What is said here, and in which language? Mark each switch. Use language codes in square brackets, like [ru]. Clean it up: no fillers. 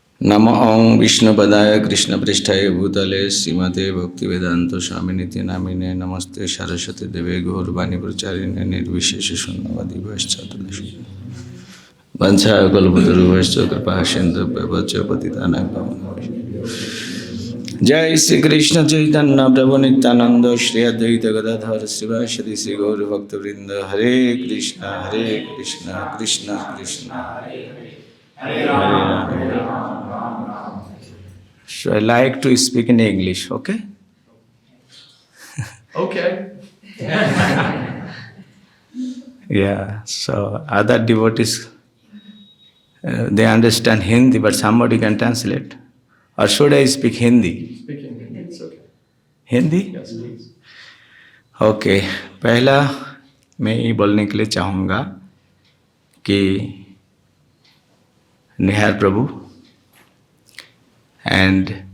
[sa] नमो विष्णुपदाय कृष्णपृष्ठाय भूतले श्रीमते भक्तिवेदांत स्वामिनीति नामिने नमस्ते सरस्वती देवे गौरवाणी प्रचारिणे निर्विशेष शून्यवादी भैश्चातुर्दशी वंशाकल्पतरुभ्यश्च कृपा सिन्धुभ्यश्च पतितानां पावनेभ्यो। जय श्री कृष्ण चैतन्य प्रभु नित्यानंद श्री अद्वैत गदाधर शिवासदि श्री गौर भक्तवृंद। हरे कृष्ण कृष्ण कृष्ण हरे Ram. [en] So I like to speak in English, okay? Okay. Yeah, so other devotees, they understand Hindi, but somebody can translate. Or should I speak Hindi? Speaking Hindi, it's okay. Hindi? Yes, please. [hi] Okay, पहला मैं ये बोलने के लिए चाहूँगा कि निहार प्रभु and